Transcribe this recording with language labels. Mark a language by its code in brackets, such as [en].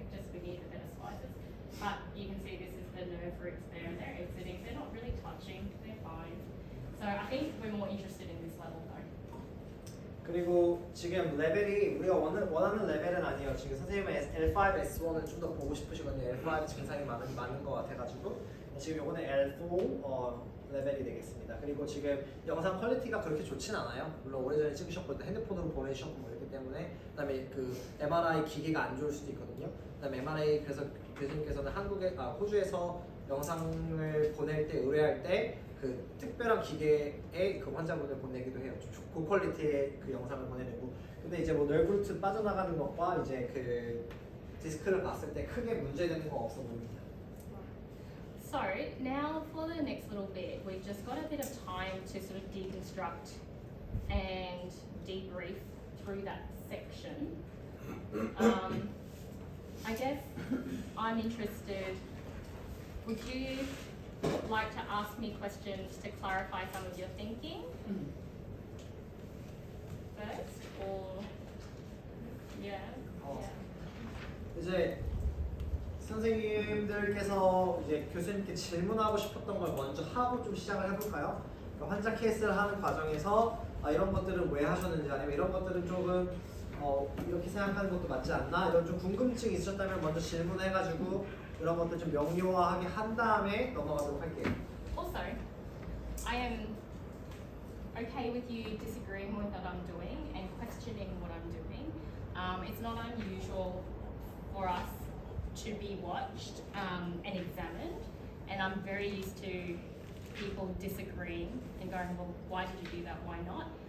[en] Just we need the better slices. But you can see this is the nerve roots there, and they're exiting. They're not really touching. They're fine. So I think we're more interested in this level though. [ko] 그리고 지금 레벨이 우리가 원하는 레벨은 아니에요. 지금 선생님은 L5, S1을 좀 더 보고 싶으시거든요. L5 증상이 많은 것 같아가지고 지금 이거는 L4 레벨이 되겠습니다. 그리고 지금 영상 퀄리티가 그렇게 좋진 않아요. 물론 오래전에 찍으셨거든요. 핸드폰으로 보내주셨고 뭐 이렇기 때문에 그다음에 그 MRI 기계가 안 좋을 수도 있거든요. 그다음에 MRI 그래서 교수님께서는 호주에서 영상을 보낼 때 의뢰할 때 그 특별한 기계에 그 환자분을 보내기도 해요. 좀 고퀄리티의 그 영상을 보내내고. 근데 이제 뭐 널브루트 빠져나가는 것과 이제 그 디스크를 봤을 때 크게 문제되는 건 없어 보입니다. [en] So now for the next little bit, we've just got a bit of time to sort of deconstruct and debrief through that section. I guess I'm interested, would you like to ask me questions to clarify some of your thinking first, or yeah. [ko] 이제 선생님들께서 이제 교수님께 질문하고 싶었던 걸 먼저 하고 좀 시작을 해볼까요? 그러니까 환자 케이스를 하는 과정에서 이런 것들은 왜 하셨는지, 아니면 이런 것들은 조금 이렇게 생각하는 것도 맞지 않나, 이런 좀 궁금증이 있으셨다면 먼저 질문해가지고 이런 것들 좀 명료하게 한 다음에 넘어가도록 할게요. [en] Also, I am okay with you disagreeing with what I'm doing and questioning what I'm doing. It's not unusual for us to be watched and examined, and I'm very used to people disagreeing and going, well, why did you do that? Why not?